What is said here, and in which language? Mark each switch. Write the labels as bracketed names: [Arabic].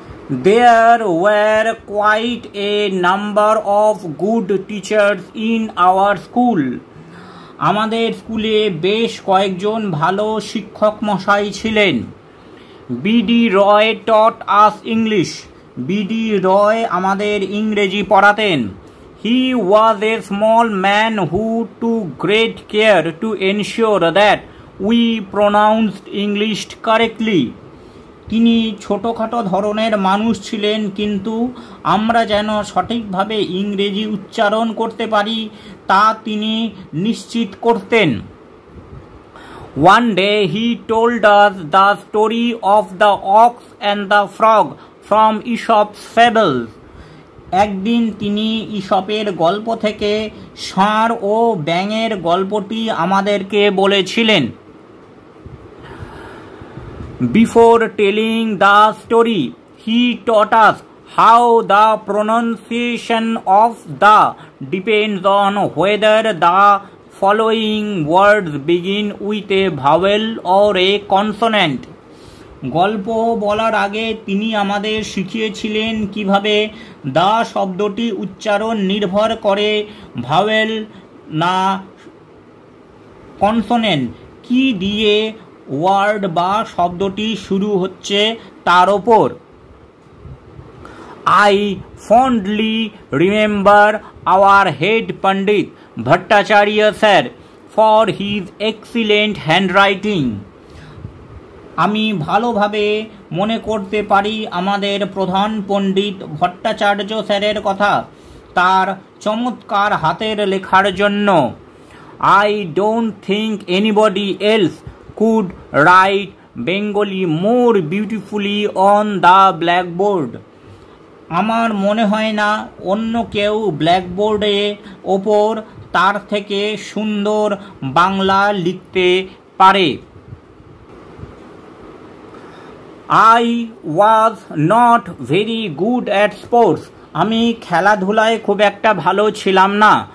[English] There were quite a number of good teachers in our school. [Bangla] আমাদের স্কুলে বেশ কয়েকজন ভালো শিক্ষক মশাই ছিলেন। বিডি রয় [English] taught us English. [Bangla] বিডি রয় আমাদের ইংরেজি পড়াতেন। [English] He was a small man who took great care to ensure that we pronounced English correctly. [Bangla] তিনি ছোটোখাটো ধরনের মানুষ ছিলেন, কিন্তু আমরা যেন সঠিকভাবে ইংরেজি উচ্চারণ করতে পারি তা তিনি নিশ্চিত করতেন। [English] One day he told us the story of the ox and the frog from Aesop's Fables. [Bangla] একদিন তিনি ঈশপের গল্প থেকে ষাঁড় ও ব্যাঙের গল্পটি আমাদেরকে বলেছিলেন। [English] Before telling the story, he taught us how the pronunciation of the depends on whether the following words begin with a vowel or a consonant. [Bangla] গল্প বলার আগে তিনি আমাদের শিখিয়েছিলেন কিভাবে দা শব্দটি উচ্চারণ নির্ভর করে ভাওয়েল না কনসোনেন্ট কি দিয়ে ওয়ার্ড বা শব্দটি শুরু হচ্ছে তার ওপর। [English] I fondly remember our head Pandit Bhattacharya sir for his excellent handwriting. [Bangla] আমি ভালোভাবে মনে করতে পারি আমাদের প্রধান পণ্ডিত ভট্টাচার্য স্যারের কথা, তার চমৎকার হাতের লেখার জন্য। [English] I don't think anybody else could write Bengali more beautifully on the blackboard. [Bangla] আমার মনে হয় না অন্য কেউ ব্ল্যাকবোর্ডে ওপর তার থেকে সুন্দর বাংলা লিখতে পারে। [English] I was not very good at sports. [Bangla] আমি খেলাধুলায় খুব একটা ভালো ছিলাম না।